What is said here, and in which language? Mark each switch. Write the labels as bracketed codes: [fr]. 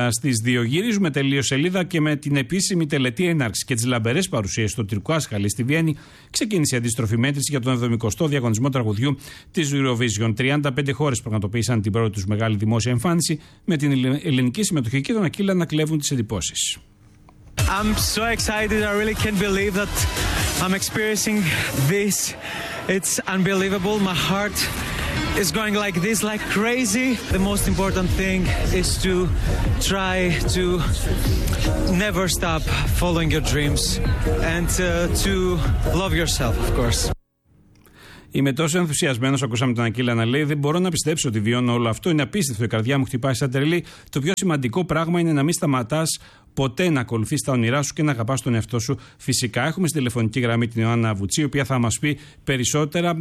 [el] Στις 2 γυρίζουμε τελείως σελίδα και με την επίσημη τελετή έναρξη και τις λαμπερές παρουσίες στο Τυρκουάς Χαλί στη Βιέννη, ξεκίνησε η αντίστροφη μέτρηση για τον 70ο διαγωνισμό τραγουδιού της Eurovision. 35 χώρες πραγματοποίησαν την πρώτη τους μεγάλη δημόσια εμφάνιση, με την ελληνική συμμετοχή και τον Ακύλα να κλέβουν τις εντυπώσεις. [en] I'm so excited. I really can't believe that I'm experiencing this. It's unbelievable. My heart is going like this, like crazy. The most important thing is to try to never stop following your dreams and to love yourself, of course. [el] Είμαι τόσο ενθουσιασμένος, ακούσαμε τον Ακύλα να λέει, δεν μπορώ να πιστέψω ότι βιώνω όλο αυτό, είναι απίστευτο, η καρδιά μου χτυπάει σαν τρελή. Το πιο σημαντικό πράγμα είναι να μην σταματάς ποτέ να ακολουθείς τα όνειρά σου και να αγαπάς τον εαυτό σου. Φυσικά έχουμε στη τηλεφωνική γραμμή την Ιωάννα Αβουτσή, η οποία θα μας πει περισσότερα.